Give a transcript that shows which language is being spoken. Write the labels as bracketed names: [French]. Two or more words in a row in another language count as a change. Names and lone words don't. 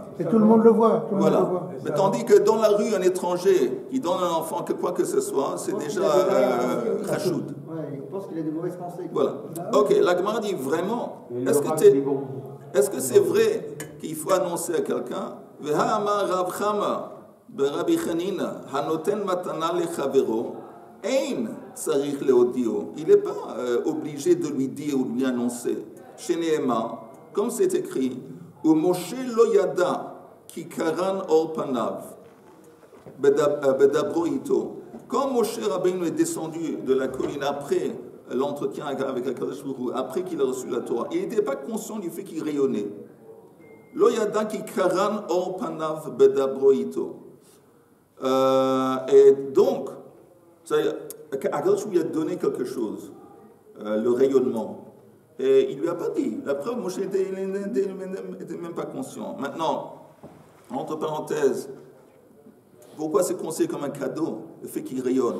[French] Et tout le monde le voit. Voilà. Mais tandis que dans la rue, un étranger qui donne à un enfant quoi que ce soit, c'est déjà Rachoud. Je pense qu'il a des mauvaises pensées. Voilà. Ok, la Gemara dit vraiment, est-ce que c'est vrai qu'il faut annoncer à quelqu'un Rav Chama Rabbi Chanina [Hebrew] הנותן מתנה לחבירו אין צריך להודיעו. [French] Il n'est pas obligé de lui dire ou de lui annoncer. Chez Nehema, comme c'est écrit, [Hebrew] ומשה לא ידע כי קרן עור פניו בדברו אתו. [French] Quand Moshe Rabbeinu est descendu de la colline après l'entretien avec [Hebrew] הקדוש ברוך הוא, [French] après qu'il a reçu la Torah, il n'était pas conscient du fait qu'il rayonnait. [Hebrew] לא ידע כי קרן עור פניו בדברו אתו. [French] Et donc, Akadosh lui a donné quelque chose, le rayonnement. Et il ne lui a pas dit. La preuve, Moshe n'était même pas conscient. Maintenant, entre parenthèses, Pourquoi c'est considéré comme un cadeau, le fait qu'il rayonne?